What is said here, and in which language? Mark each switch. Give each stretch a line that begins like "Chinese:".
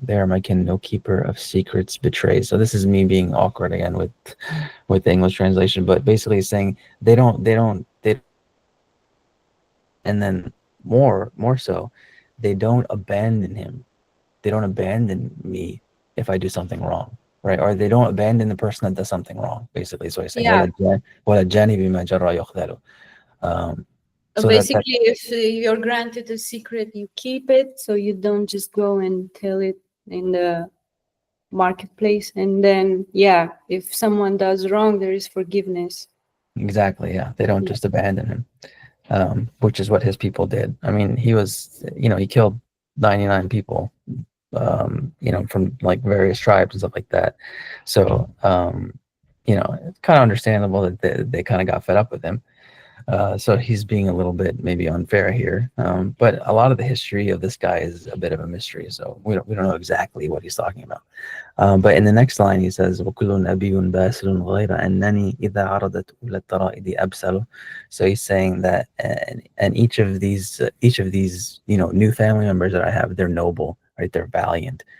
English: They are my kin, no keeper of secrets betrays. So this is me being awkward again with the English translation, but basically saying they don't, and then more so, they don't abandon him. They don't abandon me if I do something wrong, right? Or they don't abandon the person that does something wrong, basically. So he's saying,
Arabic: وَلَا الجَّانِي بِمَا جَرَّ يُخْذَلُ.
English: So basically, if you're granted a secret, you keep it, so you don't just go and tell it in the marketplace. And then, if someone does wrong, there is forgiveness. Exactly, yeah. They don't just abandon him, which is what his people did. I mean, he was, he killed 99 people, from like various tribes and stuff like that. So, it's kind of understandable that they kind of got fed up with him. So he's being a little bit maybe unfair here, but a lot of the history of this guy is a bit of a mystery, so we don't know exactly what he's talking about. But in the next line he says,
Arabic: وَكُلٌ أَبِيٌّ بَاسِلٌ غَيْرَ أَنَّنِي إِذَا عَرَضَتْ أُولَى الطَّرَائِدِ أَبْسَلُ.
English: So he's saying that, and each of these new family members that I have, they're noble, right? They're valiant.